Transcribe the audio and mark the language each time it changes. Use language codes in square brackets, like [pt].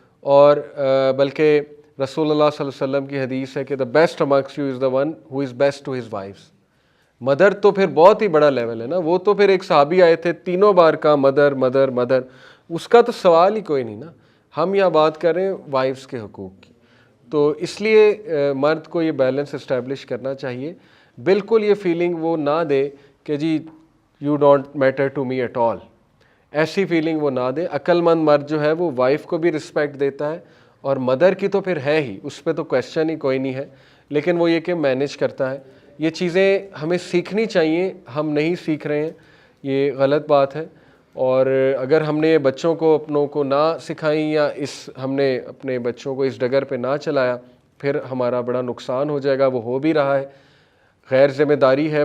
[ur] اور بلکہ رسول اللہ صلی اللہ علیہ وسلم کی حدیث ہے کہ [en] The best amongst you is the one who is best to his wives. [ur] Mother تو پھر بہت ہی بڑا لیول ہے نا. وہ تو پھر ایک صحابی آئے تھے، تینوں بار کا مدر مدر مدر، اس کا تو سوال ہی کوئی نہیں نا. ہم یہاں بات کر رہے ہیں وائفس کے حقوق کی. تو اس لیے مرد کو یہ بیلنس اسٹیبلش کرنا چاہیے. بالکل یہ فیلنگ وہ نہ دے کہ جی [en] you don't matter to me at all, [ur] ایسی فیلنگ وہ نہ دے. عقل مند مرد جو ہے وہ وائف کو بھی رسپیکٹ دیتا ہے, اور مدر کی تو پھر ہے ہی, اس پہ تو کویسچن ہی کوئی نہیں ہے, لیکن وہ یہ کہ مینیج کرتا ہے. یہ چیزیں ہمیں سیکھنی چاہیے, ہم نہیں سیکھ رہے ہیں, یہ غلط بات ہے. اور اگر ہم نے بچوں کو اپنوں کو نہ سکھائیں یا ہم نے اپنے بچوں کو اس ڈگر پہ نہ چلایا, پھر ہمارا بڑا نقصان ہو جائے گا. وہ ہو بھی رہا ہے. غیر ذمہ داری ہے.